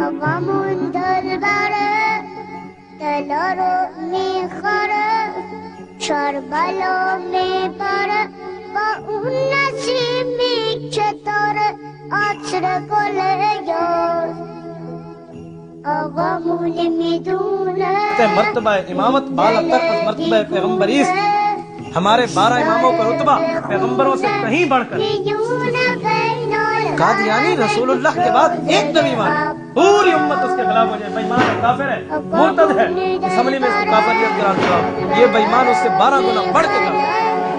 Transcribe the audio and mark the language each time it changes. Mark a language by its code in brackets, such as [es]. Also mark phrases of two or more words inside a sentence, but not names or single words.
[fa] غم دل بره دلارو میخوره شربلا میبره با اون نسیمی که داره عطر گل یار آقامون میدونه مرتبہ امامت بالاتر از مرتبہ پیغمبری است. [ur] ہمارے 12 اماموں کا رتبہ پیغمبروں سے کہیں بڑھ کر. قادیانی رسول اللہ کے بعد ایک نبی مانا پوری امت اس کے خلاف ہو جائے بےمان ہے کافر ہے مرتد ہے اسمبلی میں اس کو کافریت قرار دیا یہ بےمان اس سے 12 گنا بڑھ کے کافر.